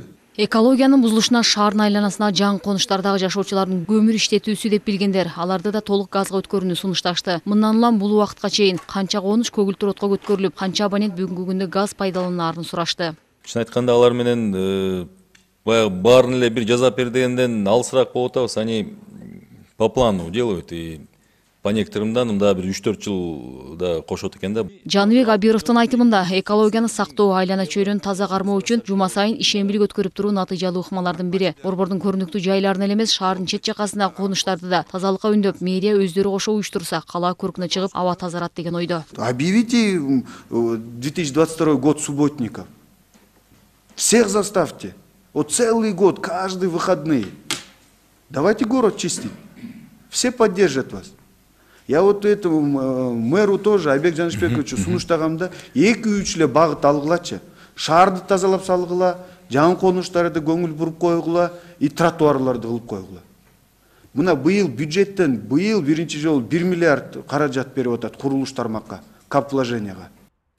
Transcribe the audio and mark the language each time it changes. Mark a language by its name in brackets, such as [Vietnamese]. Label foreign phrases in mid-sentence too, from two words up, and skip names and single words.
[Kyrgyz] Экологиянын бузулушуна шаардын айланасына жаңы конуштардагы жашоочулардын көмүр иштетүүсү деп билгендер, аларды да толук газга өткөрүүнү сунушташты. Мындан улам бул убакытка чейин канча конуш көгүлтүр отко көткөрүлүп, канча абонент бүгүнкү күндө газ пайдаланаарын сурашты. Чын айтканда алар менен баягы баарын эле бир жазап бер дегенден алысыраак болуп атабыз. [Russian] Они по плану делают и по некоторымдан [Kyrgyz] мында бир 3-4 жылда кошот экен да. Жаныбек Абировдун айтымында экологияны сактоо, айлана чөйрөнү таза кармоо үчүн жума сайын ишембил өткөрүп туруу натыйжалуу ыкмалардын бири. Борбордун көрүнүктүү жайларын эле эмес, шаардын чет жакасындагы конуштарды да тазалыкка үндөп, мэрия өздөрү кошо уюштурса, кала көркүнө чыгып, аба тазарат деген ойдо. [Russian] Объявите 2022 год субботников. Всех заставьте. Вот целый год, каждый выходные. Давайте город чистить. Все поддержат вас. Я вот этому мэру тоже, [Kyrgyz] Айбек Жанышбековичу сунуштагамда 2-3 эле багыт алгылачы. Шаарды тазалап салгыла, жаңы конуштарды көңүл буруп койгула, и тротуарларды кылып койгула. Мына быйыл бюджеттен биринчи жолу 1 миллиард каражат берип атат курулуш тармакка, кап вложенияга.